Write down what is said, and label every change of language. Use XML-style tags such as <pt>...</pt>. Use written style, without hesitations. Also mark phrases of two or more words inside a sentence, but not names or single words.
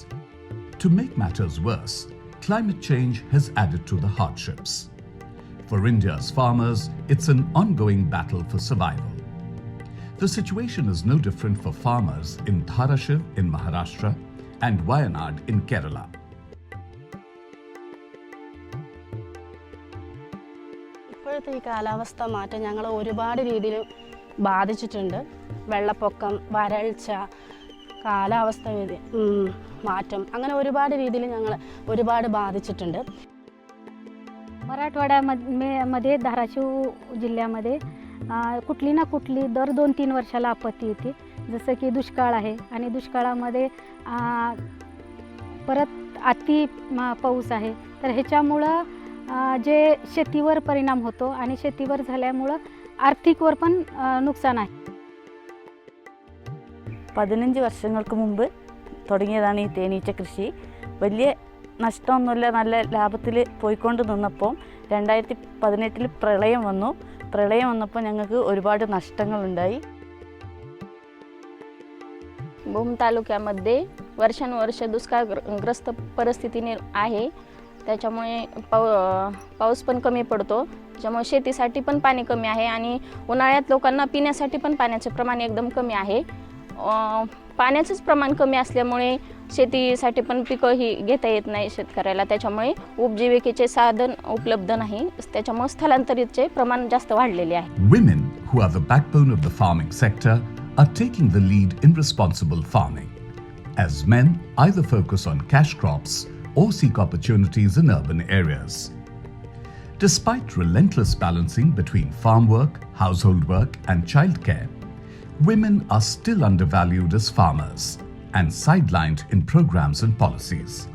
<en>To make matters worse, climate change has added to the hardships. For India's farmers, it's an ongoing battle for survival. The situation is no different for farmers in Dharashiv in Maharashtra and Wayanad in Kerala.</en> <ml>ഇപ്പോഴത്തെ ഈ കാലാവസ്ഥ മാറ്റം ഞങ്ങളെ ഒരുപാട് രീതിയിൽ ബാധിച്ചിട്ടുണ്ട്. വെള്ളപ്പൊക്കം, വരൾച്ച, കാലാവസ്ഥ മാറ്റം അങ്ങനെ ഒരുപാട് രീതിയിൽ ഞങ്ങൾ ഒരുപാട് ബാധിച്ചിട്ടുണ്ട്.</ml> <mr>मराठवाड्यामध्ये धाराशिव जिल्ह्यामध्ये कुठली ना कुठली दर 2-3 वर्षाला आपत्ती येते. जसं की दुष्काळ आहे आणि दुष्काळामध्ये परत अति पाऊस आहे. तर ह्याच्यामुळं जे शेतीवर परिणाम होतो आणि शेतीवर झाल्यामुळं आर्थिकवर पण नुकसान आहे.</mr> <ml>15 വർഷങ്ങൾക്ക് മുമ്പ് തുടങ്ങിയതാണ് ഈ തേനീച്ച കൃഷി. വലിയ നഷ്ടമൊന്നുമില്ല, നല്ല ലാഭത്തിൽ പോയിക്കൊണ്ട് നിന്നപ്പോൾ 2018 പ്രളയം വന്നു. പ്രളയം വന്നപ്പോൾ ഞങ്ങൾക്ക് ഒരുപാട് നഷ്ടങ്ങളുണ്ടായി.</ml> <mr>भूम तालुक्यामध्ये वर्षानुवर्ष दुष्काळग्रस्त परिस्थितीने आहे. त्याच्यामुळे पाऊस पण कमी पडतो. त्याच्यामुळे शेतीसाठी पण पाणी कमी आहे आणि उन्हाळ्यात लोकांना पिण्यासाठी पण पाण्याचे प्रमाण एकदम कमी आहे. पाण्याचंच प्रमाण कमी असल्यामुळे शेतीसाठी पण पिकं ही घेता येत नाही शेतकऱ्याला. त्याच्यामुळे उपजीविकेचे साधन उपलब्ध नाही. त्याच्यामुळे स्थलांतरितचे प्रमाण जास्त वाढलेले आहे.</mr> <en>Women, who are the backbone of the farming sector, are taking the lead in responsible farming, as men either focus on cash crops or seek opportunities in urban areas. Despite relentless balancing between farm work, household work, and childcare, women are still undervalued as farmers and sidelined in programs and policies.</en>